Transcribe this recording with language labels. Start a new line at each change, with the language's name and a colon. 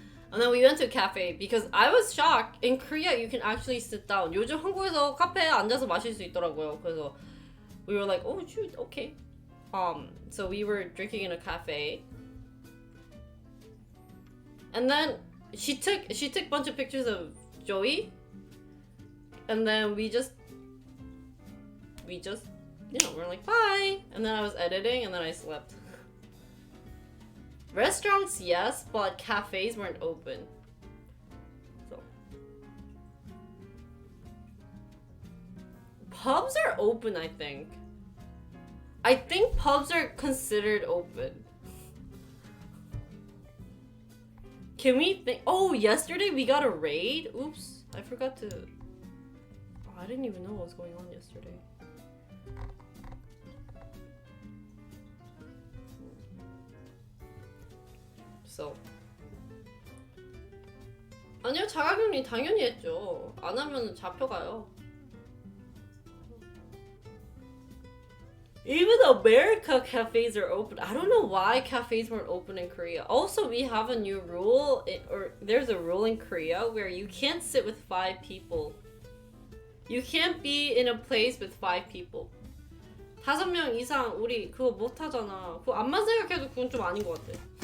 English: And then we went to a cafe because I was shocked. In Korea, you can actually sit down.
Korean: 요즘 한국에서 카페에 앉아서 마실 수 있더라고요. 그래서
English: we were like, oh shoot, okay. So we were drinking in a cafe. And then she took a bunch of pictures of Joey. And then we just we're like, bye. And then I was editing and then I slept. Restaurants, yes, but cafes weren't open. So pubs are open, I think. I think pubs are considered open. Can we think? Oh, yesterday we got a raid? Oops, I forgot to... Oh, I didn't even know what was going on yesterday. So.
Korean: 아니요, 자가격리 당연히 했죠. 안 하면 잡혀가요.
English: Even America cafes are open. I don't know why cafes weren't open in Korea. Also, we have a new rule, or there's a rule in Korea where you can't sit with 5 people. You can't be in a place with 5 people.
Korean: 5명 이상 우리 그거 못 하잖아. 그거 암만 생각해도 그건 좀 아닌 것 같아.